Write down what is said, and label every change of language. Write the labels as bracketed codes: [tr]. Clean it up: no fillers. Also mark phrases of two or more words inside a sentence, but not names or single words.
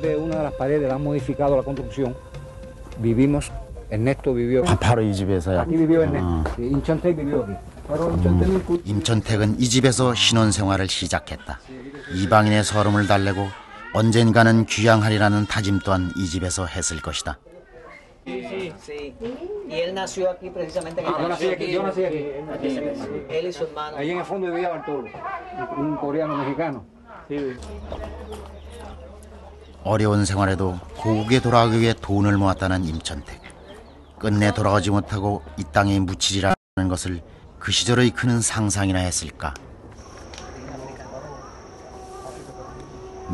[ko] 바로 이 집에서요? 임천택은 이 집에서 신혼생활을 시작했다. 이방인의 서름을 달래고 언젠가는 귀향하리라는 다짐 또한 이 집에서 했을 것이다. [es] Y él nació aquí precisamente. Yo nací aquí. Él y su hermano. Ahí en el fondo vivía Bartolo, un coreano mexicano. [ko] 어려운 생활에도 고국에 돌아가기 위해 돈을 모았다는 임천택. 끝내 돌아가지 못하고 이 땅에 묻히리라는 것을 그 시절의 그는 상상이나 했을까.